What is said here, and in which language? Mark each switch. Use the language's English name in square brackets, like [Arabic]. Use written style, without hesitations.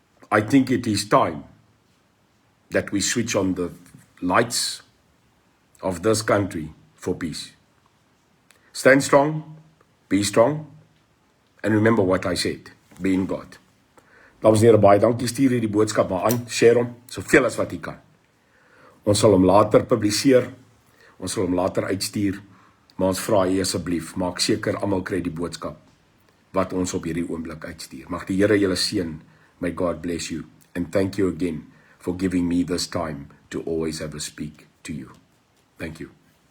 [English] I think it is time that we switch on the lights of this country for peace. Stand strong, be strong, and remember what I said, be in God. [Afrikaans] Dames en here, baie dankie, stuur hierdie boodskap maar aan, share hom, soveel as wat jy kan. Ons sal hom later publiseer, ons sal hom later uitstuur, maar ons vra jy asseblief, maak seker almal kry die boodskap wat ons op hierdie oomblik uitstuur. Mag die Here julle seën, [English] may God bless you, and thank you again for giving me this time to always have a speak to you. Thank you.